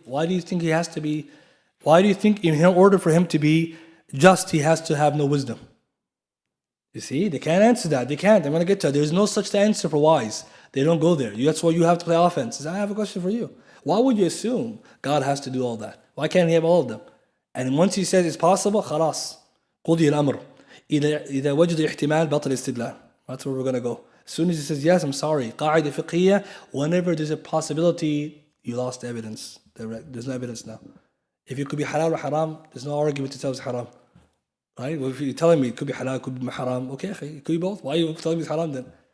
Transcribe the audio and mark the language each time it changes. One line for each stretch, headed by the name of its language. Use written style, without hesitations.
English: Why do you think He has to be, why do you think in order for Him to be just, He has to have no wisdom? You see, they can't answer that. They can't. I'm going to get to it. There's no such answer for wise. They don't go there. That's why you have to play offense. I have a question for you. Why would you assume God has to do all that? Why can't He have all of them? And once He says it's possible,
Arabic: خلاص. قضي الأمر. إذا وجد احتمال بطل استدلال.
English: That's where we're going to go. As soon as He says, yes, I'm sorry.
Arabic: قاعدة فقهية,
English: whenever there's a possibility, you lost evidence. There's no evidence now. If it could be halal or haram, there's no argument to tell it's haram. Right? Well, if you're telling me it could be halal, it could be haram, okay, it could be both. Why are you telling me it's haram then?